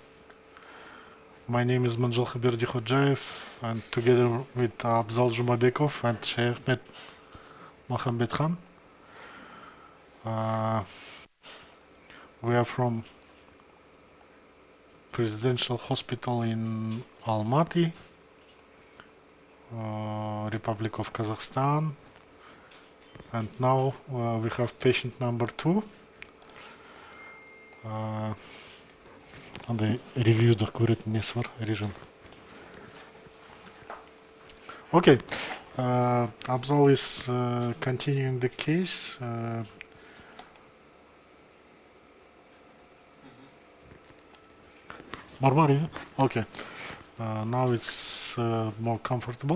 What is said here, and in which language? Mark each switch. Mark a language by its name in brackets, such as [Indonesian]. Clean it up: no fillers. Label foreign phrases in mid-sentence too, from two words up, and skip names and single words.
[English] My name is Mynzhylky Berdikhojayev, and together with Abzal Jumabekov and Sheikh Mohammed Khan, we are from Presidential Hospital in Almaty, Republic of Kazakhstan, and now we have patient number 2. [Kazakh] Андай ревьюда көретін несі бар, режим. [English] Okay, Abzal is continuing the case. Marmari? Okay. Now it's more comfortable.